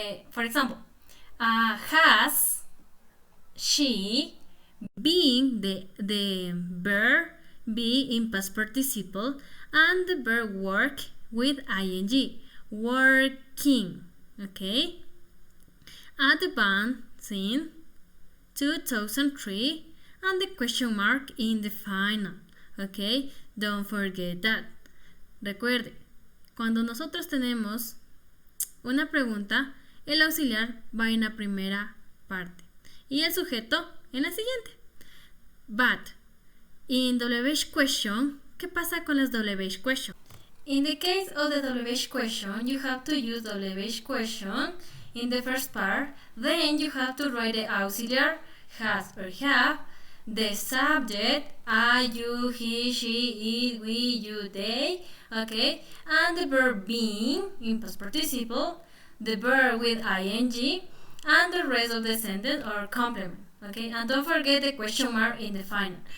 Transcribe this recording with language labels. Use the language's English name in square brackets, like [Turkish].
[English] For example, has she being the verb be in past participle and the verb work with ing, working, okay? At the band since 2003 and the question mark in the final, okay? Don't forget that. [Spanish] Recuerde, cuando nosotros tenemos una pregunta, el auxiliar va en la primera parte y el sujeto en la siguiente. [English] But in WH question, [Spanish] ¿qué pasa con las WH question? [English] In the case of the WH question, you have to use WH question in the first part. Then you have to write the auxiliary has or have, the subject I, you, he, she, it, we, you, they, okay, and the verb being in past participle, the verb with ing, and the rest of the sentence or complement, okay, and don't forget the question mark in the final.